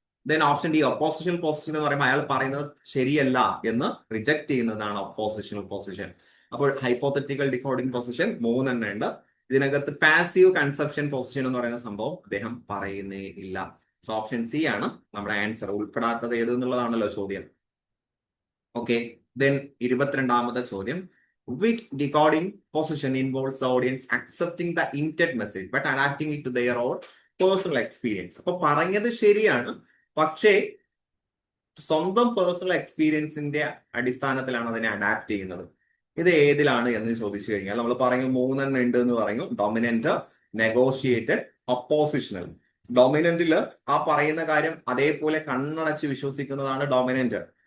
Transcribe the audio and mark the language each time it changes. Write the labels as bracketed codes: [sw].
[ml] Then option D oppositional position എന്ന് പറയുമ്പോൾ അയാൾ പറയുന്നത് ശരിയല്ല എന്ന് റിജക്ട് ചെയ്യുന്നതാണ് ഒപ്പോസിഷണൽ പൊസിഷൻ. അപ്പോൾ ഹൈപ്പോത്തറ്റിക്കൽ ഡികോഡിംഗ് പൊസിഷൻ 3 തന്നെ ഉണ്ട്. ഇതിനകത്ത് പാസീവ് കൺസെപ്ഷൻ പൊസിഷൻ എന്ന് പറയുന്ന സംഭവം അദ്ദേഹം പറയുന്നേ ഇല്ല. സോ ഓപ്ഷൻ സി ആണ് നമ്മുടെ ആൻസർ. ഉൾപ്പെടാത്തത് ഏത് എന്നുള്ളതാണല്ലോ ചോദ്യം. ഓക്കെ, ദെൻ 22ാമത്തെ ചോദ്യം. [en] Which decoding position involves the audience accepting the intent message but adapting it to their own personal experience? [ml] അപ്പൊ പറഞ്ഞത് ശരിയാണ്, പക്ഷേ സ്വന്തം പേഴ്സണൽ എക്സ്പീരിയൻസിന്റെ അടിസ്ഥാനത്തിലാണ് അതിനെ അഡാപ്റ്റ് ചെയ്യുന്നത്. ഇത് ഏതിലാണ് എന്ന് ചോദിച്ചു കഴിഞ്ഞാൽ നമ്മൾ പറഞ്ഞു 3 എണ്ണം ഉണ്ട് എന്ന് പറഞ്ഞു. Dominant, negotiated, oppositional. ഡൊമിനന്റില് ആ പറയുന്ന കാര്യം അതേപോലെ കണ്ണടച്ച് വിശ്വസിക്കുന്നതാണ് ഡൊമിനന്റ്.